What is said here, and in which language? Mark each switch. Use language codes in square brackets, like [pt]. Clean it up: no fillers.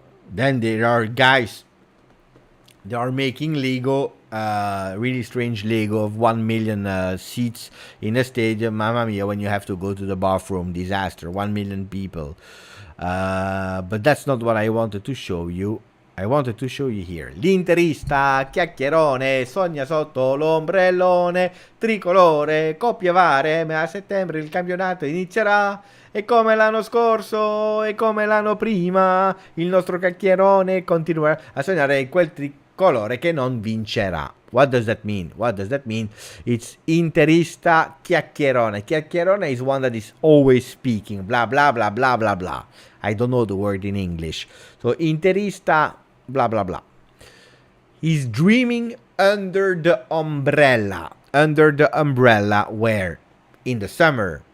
[en] Then there are guys. They are making Lego, really strange Lego of 1 million seats in a stadium. Mamma mia, when you have to go to the bathroom, disaster. 1 million people. But that's not what I wanted to show you. I wanted to show you here. [it] L'interista, chiacchierone, sogna sotto l'ombrellone, tricolore, coppie varie, ma a settembre il campionato inizierà. E come l'anno scorso, e come l'anno prima, il nostro chiacchierone continuerà a sognare quel tricolore che non vincerà. [en] What does that mean? It's interista chiacchierone. Chiacchierone is one that is always speaking. Blah, blah, blah, blah, blah, blah. I don't know the word in English. So, interista, blah, blah, blah. He's dreaming under the umbrella. Under the umbrella where? In the summer.